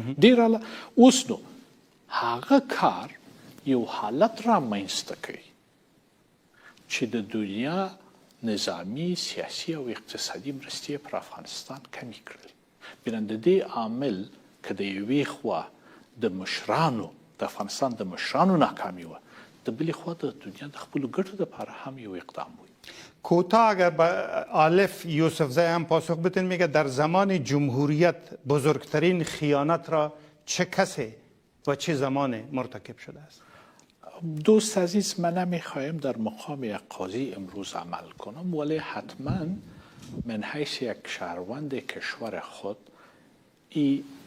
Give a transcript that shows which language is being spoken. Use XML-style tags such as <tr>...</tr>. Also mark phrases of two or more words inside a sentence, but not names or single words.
<ps>ډېره اوس نو هغه کار یو حالت را منځته کوي چې د دنیا نظامی، سیاسی او اقتصادي مرستې پر افغانستان کمې کړل. بنا د دې عامل که د یوې خوا د مشرانو د افغانستان د مشرانو ناکامي وه، د بلې خوا د دنیا د خپلو ګټو دپاره هم یو اقدام وي.</ps> <fa>کوتاه اگر به آلف یوسفزی هم پاسخ بدین، میگه در زمان جمهوریت بزرگترین خیانت را چه کسی و چه زمان مرتکب شده است؟ دوست عزیز، من نمیخوایم در مقام یک قاضی امروز عمل کنم، ولی حتما من حیث یک شهروند کشور خود این</fa>